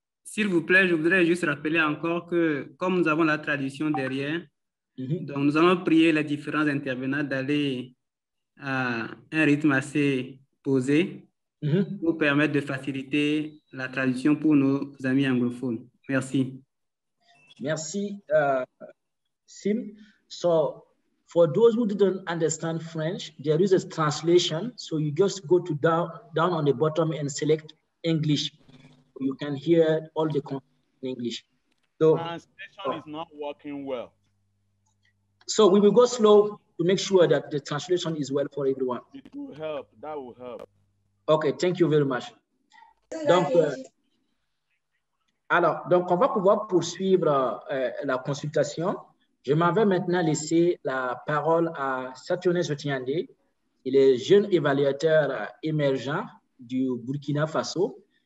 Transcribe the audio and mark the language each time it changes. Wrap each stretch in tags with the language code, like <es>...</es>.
<fr>S'il vous plaît, je voudrais juste rappeler encore que comme nous avons la tradition derrière, donc nous allons prier les différents intervenants d'aller à un rythme assez posé pour permettre de faciliter la traduction pour nos amis anglophones. Merci. Merci, Sim.</fr> <en>So, for those who didn't understand French, there is a translation. So you just go to down on the bottom and select English. You can hear all the content in English. So, translation is not working well. So we will go slow to make sure that the translation is well for everyone. It will help. That will help. Okay, thank you very much.</en> <fr>Donc, donc on va pouvoir poursuivre la consultation. Je m'en vais maintenant laisser la parole à Saturnin Joutiandé. Il est jeune évaluateur émergent du Burkina Faso.</fr>